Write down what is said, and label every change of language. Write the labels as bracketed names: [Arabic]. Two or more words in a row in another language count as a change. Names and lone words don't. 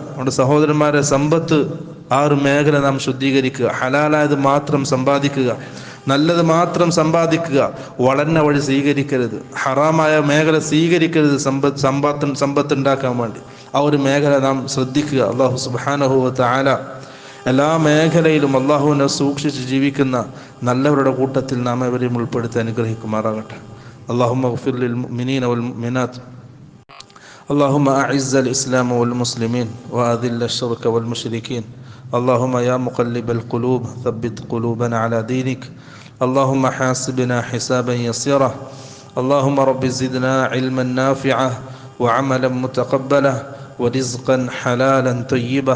[Malayalam] നമ്മുടെ സഹോദരന്മാരെ, സമ്പത്ത് ആ ഒരു മേഖല നാം ശുദ്ധീകരിക്കുക, ഹലാലായത് മാത്രം സമ്പാദിക്കുക, നല്ലത് മാത്രം സമ്പാദിക്കുക, വളർന്ന വഴി സ്വീകരിക്കരുത്, ഹറാമായ മേഖല സ്വീകരിക്കരുത്. സമ്പത്ത് ഉണ്ടാക്കാൻ വേണ്ടി ആ ഒരു മേഖല നാം ശ്രദ്ധിക്കുക. [Arabic] الله سبحانه وتعالى [Malayalam] എല്ലാ മേഖലയിലും അള്ളാഹുവിനെ സൂക്ഷിച്ച് ജീവിക്കുന്ന നല്ലവരുടെ കൂട്ടത്തിൽ നാം അവരെയും ഉൾപ്പെടുത്തി അനുഗ്രഹിക്കുമാറാകട്ടെ. [Arabic] اللهم اغفر للمؤمنين والمؤمنات. اللهم أعز الإسلام والمسلمين وأذل الشرك والمشركين. اللهم يا مقلب القلوب ثبت قلوبنا على دينك. اللهم حاسبنا حسابا يسيرا. اللهم رب زدنا علما نافعا وعملا متقبلا ورزقا حلالا طيبا.